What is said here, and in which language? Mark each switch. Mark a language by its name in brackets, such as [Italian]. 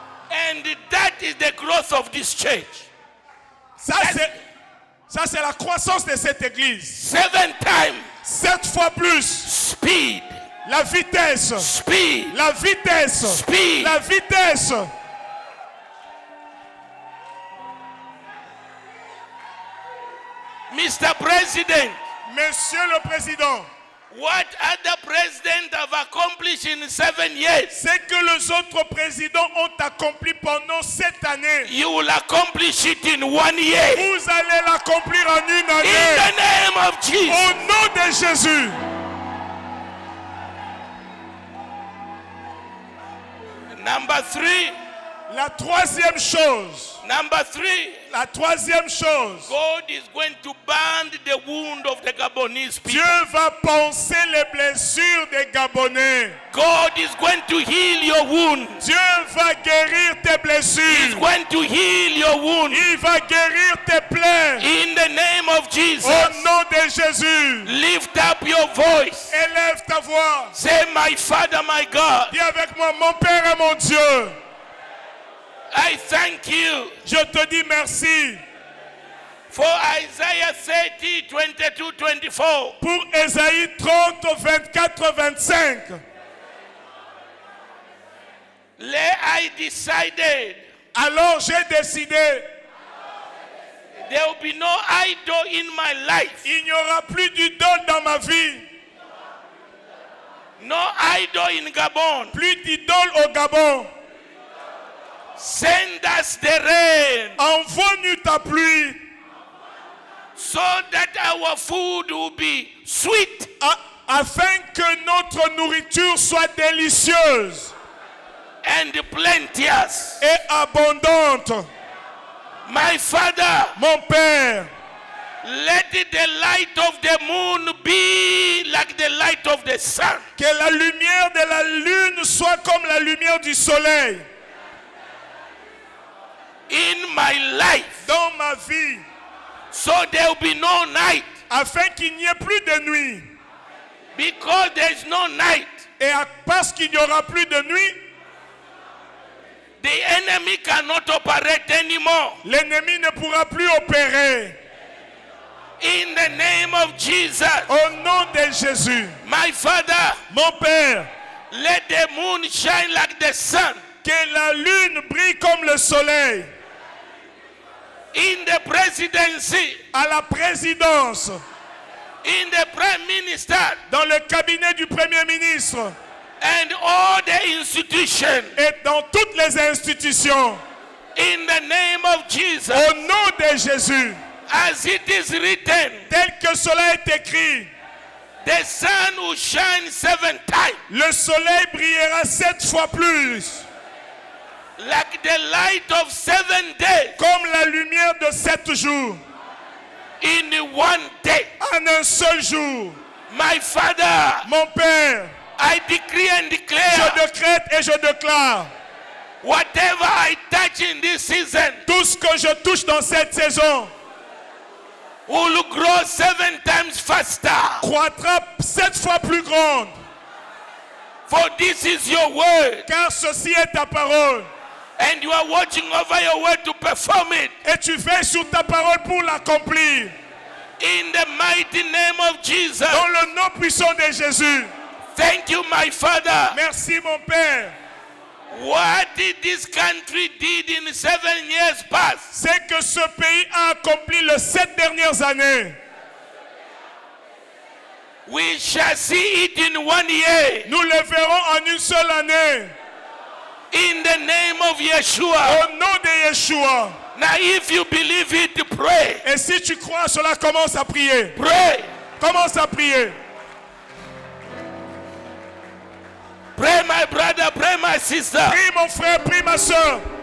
[English] And that is the growth of this church. [French] Ça, c'est la croissance de cette église. [English] 7 times [French] 7 fois plus. [English] speed, [French] La vitesse. [English] speed, [French] La vitesse. [English] speed. [French] La vitesse. [English] Mr. President, [French] Monsieur le Président, [English] what other presidents have accomplished in 7 years, [French] ce que les autres présidents ont accompli pendant cette année, [English] you will accomplish it in 1 year. [French] vous allez l'accomplir en une [English] In [French] année. [English] the name of Jesus. [French] Au nom de Jésus. [English] Number 3. [French] La troisième chose. [English] Number 3. [French] La troisième chose. [English] God is going to bind the wound of the Gabonese people. [French] Dieu va panser les blessures des Gabonais. [English] God is going to heal your wound. [French] Dieu va guérir tes [English] He's [French] blessures. [English] going to heal your wound. [French] Il va guérir tes plaies. [English] In the name of Jesus. [French] Au nom de Jésus. [English] Lift up your voice. [French] Élève ta voix. [English] Say, my Father, my God, [French] Dis avec moi, mon Père et mon Dieu. [English] I thank you [French] Je te dis merci [English] for Isaiah 30, 22, 24. [French] pour Ésaïe 30, 24, 25. [English] I decided [French] Alors j'ai décidé, [English] there will be no idol in my life. [French] il n'y aura plus d'idole dans ma vie. [English] No idol in Gabon. [French] Plus d'idole au Gabon. [English] Send us the rain [French] Envoie-nous ta pluie [English] so that our food will be sweet [French] afin que notre nourriture soit délicieuse [English] and plenteous. [French] et abondante. [English] My Father, [French] Mon Père, [English] let the light of the moon be like the light of the sun. [French] que la lumière de la lune soit comme la lumière du soleil [English] In my life, [French] dans ma vie, [English] so there will be no night, [French] afin qu'il n'y ait plus de nuit. [English] because there is no night. [French] Et parce qu'il n'y aura plus de nuit, [English] The enemy cannot operate anymore. [French] l'ennemi ne pourra plus opérer. [English] In the name of Jesus, [French] Au nom de Jésus, [English] my Father, [French] mon Père, [English] let the moon shine like the sun. [French] que la lune brille comme le soleil [English] In the presidency, [French] à la présidence, [English] in the prime minister, [French] dans le cabinet du Premier ministre [English] and all the institutions. [French] et dans toutes les institutions. [English] In the name of Jesus, [French] Au nom de Jésus, [English] as it is written, [French] tel que cela est écrit, [English] the sun will shine 7 times, [French] le soleil brillera 7 fois plus, [English] like the light of 7 days [French] comme la lumière de 7 jours, [English] in 1 day. [French] en un seul jour. [English] My Father, [French] Mon Père, [English] I decree and [French] je [English] declare, [French] décrète et je déclare, [English] whatever I touch in this season [French] tout ce que je touche dans cette saison [English] will grow 7 times faster. [French] croîtra 7 fois plus grande, [English] For this is your word, [French] car ceci est ta parole. [English] and you are watching over your word to perform it. [French] Et tu veilles sur ta parole pour l'accomplir. [English] In the mighty name of Jesus. [French] Dans le nom puissant de Jésus. [English] Thank you, my Father. [French] Merci mon Père. [English] What did this country did in 7 years past? [French] C'est que ce pays a accompli les 7 dernières années. [English] We shall see it in 1 year. [French] Nous le verrons en une seule année. [English] In the name of Yeshua. [French] Au nom de Yeshua. [English] Now if you believe it, pray. [French] Et si tu crois à cela, commence à prier. [English] Pray. [French] Commence à prier. [English] Pray, my brother. Pray, my sister. [French] Prie mon frère, prie ma soeur.